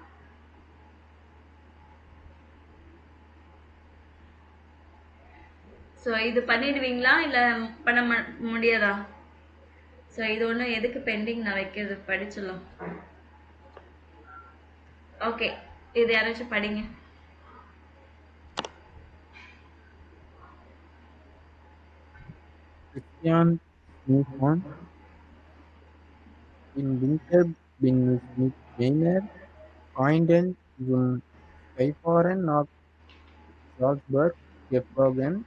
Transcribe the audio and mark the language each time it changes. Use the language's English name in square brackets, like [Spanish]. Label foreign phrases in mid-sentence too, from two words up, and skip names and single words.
[Tamil] ஸோ இது பண்ணிடுவீங்களா இல்லை பண்ண முடியாதா? ஸோ இது ஒன்றும் எதுக்கு பெண்டிங் நான் வைக்கிறது, படிச்சிடலாம். ஓகே, இது யாராச்சும் படிங்க. [German] Christian Newton in Winter bin mit Weiner Freunden zum Skifahren nach Salzburg geflogen.